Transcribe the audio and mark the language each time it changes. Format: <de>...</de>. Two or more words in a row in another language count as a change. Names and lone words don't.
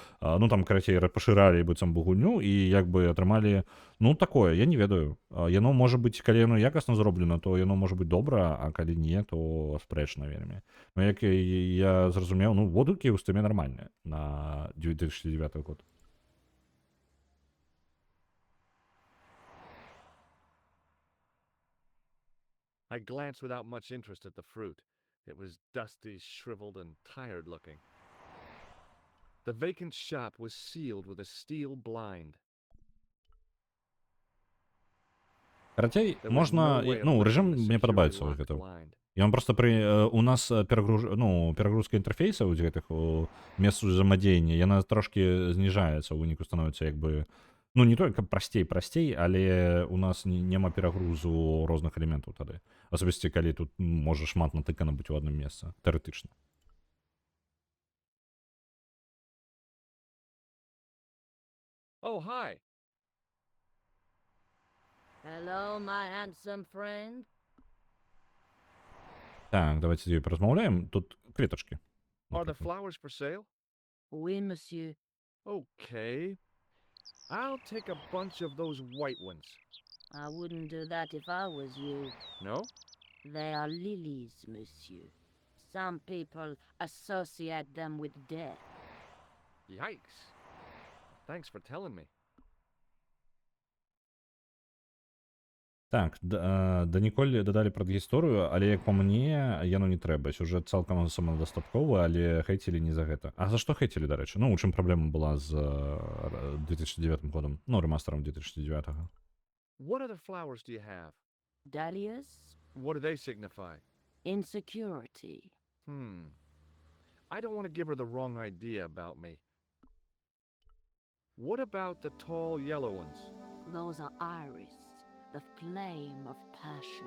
<be>Там, карацей, пашыралі быццам бы гульню і як бы атрымалі, такое, я не ведаю. Яно можа быць, калі яно якасна зроблена, то яно можа быць добра, а калі не, то спрэчна вельмі. Як я зразумеў, водгукі ў стыме нармальныя на 2009 год.</be> <en>I glanced without much interest at the fruit. It was dusty, shriveled, and tired looking. The vacant shop was sealed with a steel blind.</en> <be>Карацей, можна, рэжым мне падабаецца гэта. Ён проста у нас перагрузка інтэрфейсаў з гэтых месц узаемадзеяння, яна трошкі зніжаецца, у выніку становіцца як бы, не толькі прасцей, але у нас няма перагрузу розных элементаў тады. Асабісці, калі тут можа шмат натыкана быць у адным месцы, тэарэтычна.</be> <en>Oh, hi. Hello, my handsome friend.</en> <be>Так, давайте з ёй паразмаўляем. Тут кветачкі.</be> <en>Are the flowers for sale?</en> <fr>Oui, monsieur.</fr> <en>Okay. I'll take a bunch of those white ones. I wouldn't do that if I was you. No? They are lilies, monsieur. Some people associate them with death. Yikes. Thanks for telling me.</en> <be>Так, да Ніколь дадалі прадгісторыю, але як па мне, яно не трэба. Сюжэт цалкам самадастатковы, але хейцілі не за гэта. А за што хейцілі, дарэчы? У чым праблема была з 2009 годам? Рэмастарам 2009.</be> <en>What other flowers do you have? Dahlias? What do they signify? Insecurity. I don't want to give her the wrong idea about me. What about the tall yellow ones? Those are iris, the flame of passion.</en>